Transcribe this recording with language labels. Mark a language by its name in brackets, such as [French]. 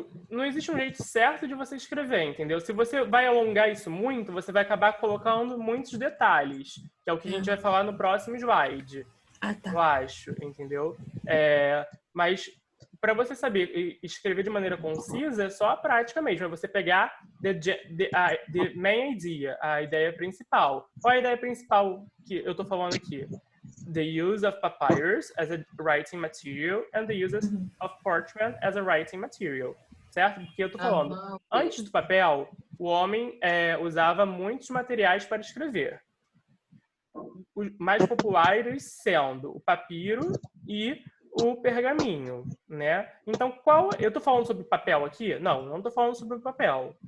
[Portuguese] Não existe um jeito certo de você escrever, entendeu? Se você vai alongar isso muito, você vai acabar colocando muitos detalhes, que é o que a gente vai falar no próximo slide. Tá. Eu acho, entendeu? Mas para você saber escrever de maneira concisa, é só a prática mesmo. É você pegar [English] the main idea, [Portuguese] a ideia principal. Qual é a ideia principal que eu estou falando aqui? [English] The use of papyrus as a writing material and the use of parchment as a writing material. [Portuguese] Certo? Porque eu estou falando, antes do papel, o homem usava muitos materiais para escrever. Os mais populares sendo o papiro e o pergaminho, né? Então, eu tô falando sobre papel aqui? Não tô falando sobre o papel.